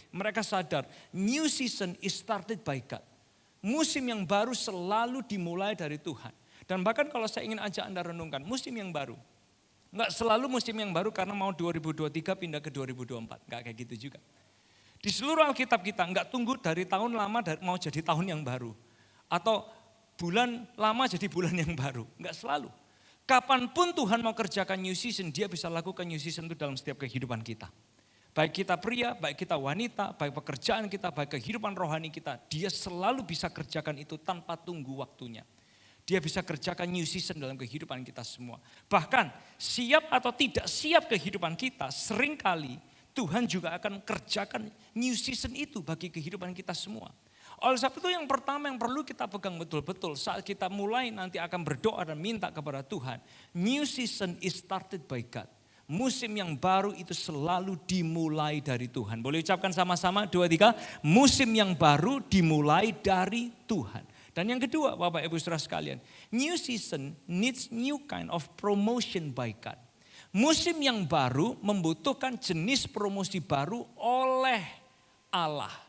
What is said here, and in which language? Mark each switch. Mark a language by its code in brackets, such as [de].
[id] Mereka sadar [en] new season is started by God. [id] Musim yang baru selalu dimulai dari Tuhan. Dan bahkan kalau saya ingin ajak Anda renungkan musim yang baru. Enggak selalu musim yang baru karena mau 2023 pindah ke 2024. Enggak kayak gitu juga. Di seluruh Alkitab kita enggak tunggu dari tahun lama mau jadi tahun yang baru. Atau bulan lama jadi bulan yang baru. Enggak selalu. Kapanpun Tuhan mau kerjakan new season, dia bisa lakukan new season itu dalam setiap kehidupan kita. Baik kita pria, baik kita wanita, baik pekerjaan kita, baik kehidupan rohani kita. Dia selalu bisa kerjakan itu tanpa tunggu waktunya. Dia bisa kerjakan new season dalam kehidupan kita semua. Bahkan siap atau tidak siap kehidupan kita, seringkali Tuhan juga akan kerjakan new season itu bagi kehidupan kita semua. Oleh sebab itu yang pertama yang perlu kita pegang betul-betul saat kita mulai nanti akan berdoa dan minta kepada Tuhan. [en] New season is started by God. [id] Musim yang baru itu selalu dimulai dari Tuhan. Boleh ucapkan sama-sama 2, 3. Musim yang baru dimulai dari Tuhan. Dan yang kedua Bapak Ibu Saudara sekalian, [en] new season needs new kind of promotion by God. [id] Musim yang baru membutuhkan jenis promosi baru oleh Allah.